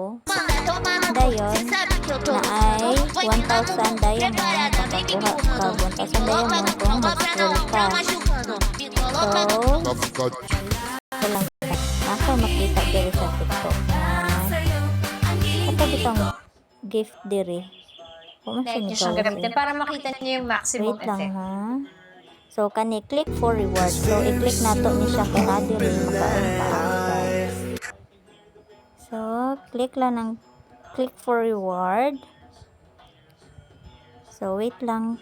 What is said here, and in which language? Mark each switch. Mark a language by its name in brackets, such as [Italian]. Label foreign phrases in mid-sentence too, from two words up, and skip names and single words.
[Cebuano] Dayon na ay 1,000 diamond makakuha ka 1,000 diamond kung mag-scroll ka. So, lang naka makita diri sa TikTok na ato bitong gift diri. [Filipino] Kung Like saan nyo siyang gamitin para makita niyo yung maximum wait lang effect. [Cebuano] ha. So kani [English] click for reward. [Cebuano] So i-click nato ni siya kay na diri maka-earn ka guys. [Filipino] So click lang ng [English] click for reward. [Filipino] So wait lang.